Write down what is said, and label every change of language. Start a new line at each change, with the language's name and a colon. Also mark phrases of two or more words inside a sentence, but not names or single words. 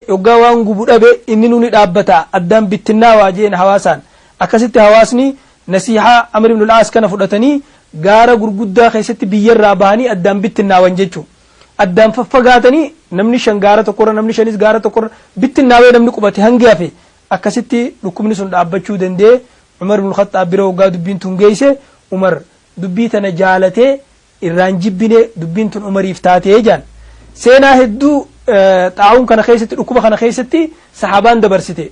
Oromo: yoggaa waan gubu dhabe inni nuni dhaabbata addaan bittinnaa waajeen hawaasan akkasitti hawaasni nasiha Amr ibn al-As kana fudhatanii gaara gurguddaa keessatti biyyarraa bahanii addaan bittinnaawan jechuun addaan faffagaatanii namni shan gaara tokkorra namni shanis gaara tokkorra bittinnaawee namni qubate hangi hafe akkasitti dhukkubni sun dhaabbachuu danda'e. Umar ibn al-Khattab bira waggaa dubbiin tun geesse Umar dubbii tana jaalatee irraan jibbine dubbiin tun Umariif taatee jaan seenaa hedduu xaa'uun kana keessatti dhukkuba kana keessatti sahaabaan dabarsite.